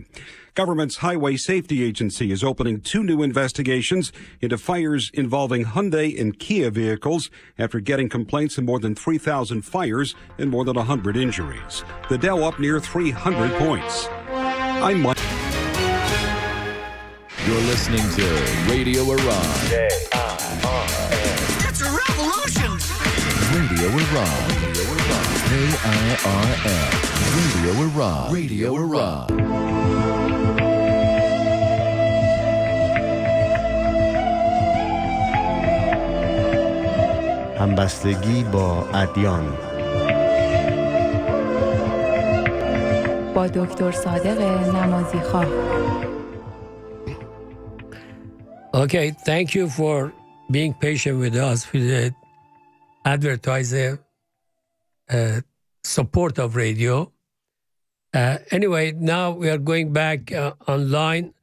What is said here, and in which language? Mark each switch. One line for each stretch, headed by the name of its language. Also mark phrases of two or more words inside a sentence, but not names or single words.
English: Government's Highway Safety Agency is opening 2 new investigations into fires involving Hyundai and Kia vehicles after getting complaints of more than 3,000 fires and more than 100 injuries. The Dow up near 300 points. I'm Mike. You're listening to Radio Iran. It's a revolution. Radio Iran. KIRN. Radio Iran. Radio Iran.
Persian: همبستگی با ادیان با دکتر صادق نمازی خواه.
English: Okay, thank you for being patient with us with the advertiser support of radio. Anyway, now we are going back online.